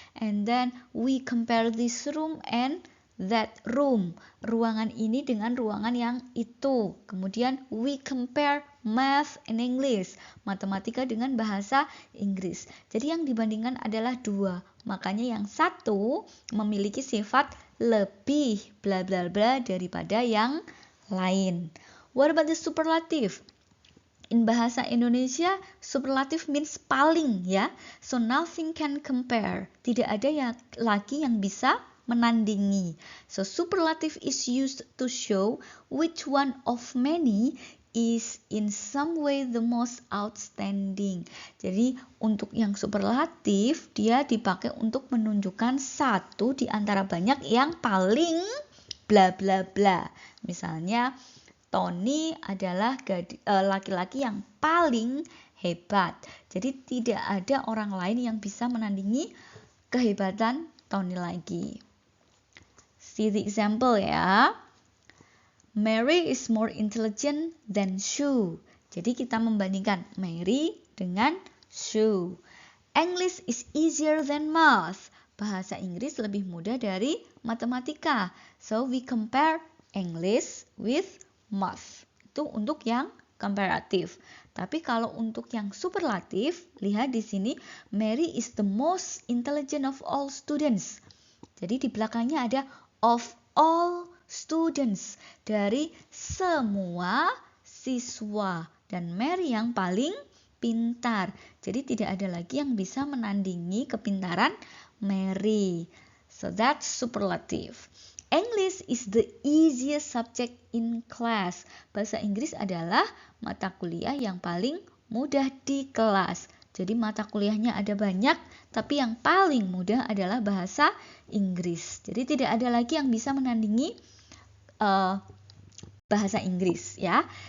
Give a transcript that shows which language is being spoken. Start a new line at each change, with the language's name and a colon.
English: And then we compare this room and that room.
Indonesian: Ruangan ini dengan ruangan yang itu. Kemudian
English: we compare math and English.
Indonesian: Matematika dengan bahasa Inggris. Jadi yang dibandingkan adalah dua. Makanya yang satu memiliki sifat lebih bla bla bla daripada yang lain.
English: What about the superlative? In bahasa Indonesia, superlative means paling ya. So nothing can compare.
Indonesian: Tidak ada lagi yang bisa menandingi.
English: So superlative is used to show which one of many is in some way the most outstanding.
Indonesian: Jadi untuk yang superlatif dia dipakai untuk menunjukkan satu di antara banyak yang paling bla bla bla. Misalnya Tony adalah laki-laki yang paling hebat. Jadi tidak ada orang lain yang bisa menandingi kehebatan Tony lagi.
English: See the example ya. Mary is more intelligent than Sue.
Indonesian: Jadi kita membandingkan Mary dengan Sue.
English: English is easier than math.
Indonesian: Bahasa Inggris lebih mudah dari matematika.
English: So we compare English with math.
Indonesian: Itu untuk yang comparative. Tapi kalau untuk yang superlatif, lihat di sini
English: Mary is the most intelligent of all students.
Indonesian: Jadi di belakangnya ada
English: of all students,
Indonesian: dari semua siswa, dan Mary yang paling pintar. Jadi tidak ada lagi yang bisa menandingi kepintaran Mary.
English: So that's superlative. English is the easiest subject in class.
Indonesian: Bahasa Inggris adalah mata kuliah yang paling mudah di kelas. Jadi mata kuliahnya ada banyak, tapi yang paling mudah adalah bahasa Inggris. Jadi tidak ada lagi yang bisa menandingi bahasa Inggris ya.